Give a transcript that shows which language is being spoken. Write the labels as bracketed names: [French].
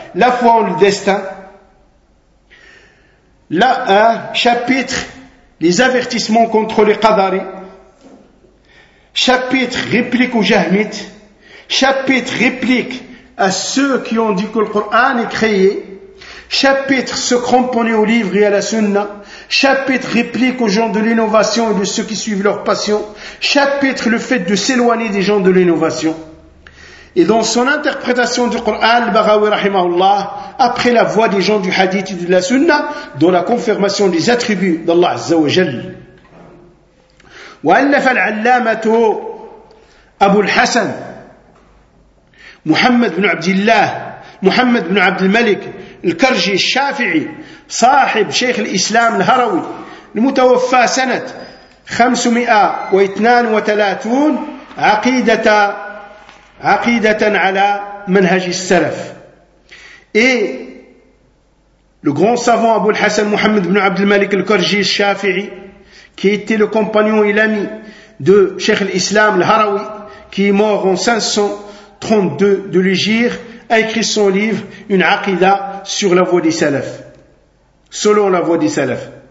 [French] La foi en le destin, là un chapitre, les avertissements contre les qadaris, chapitre réplique aux jahmites, chapitre réplique à ceux qui ont dit que le Coran est créé, chapitre se cramponner au livre et à la sunna, chapitre réplique aux gens de l'innovation et de ceux qui suivent leur passion, chapitre le fait de s'éloigner des gens de l'innovation. Et dans son interprétation du Coran, al-Baghawi rahimahullah, après la voix des gens du hadith et de la sunna, dans la confirmation des attributs d'Allah azza wa jalla. [Arabic] وألف العلامة أبو الحسن محمد بن عبد الله محمد بن عبد الملك الكرجي الشافعي صاحب شيخ الإسلام الهروي المتوفى سنة 532 عقيدة على منهج السلف. [French] Le grand savant أبو الحسن محمد بن عبد الملك الكرجي الشافعي qui était le compagnon et l'ami de Cheikh l'Islam al-Harawi, qui est mort en 532 de l'Hégire, a écrit son livre, une aqidah sur la voie des salafs, selon la voie des salafs.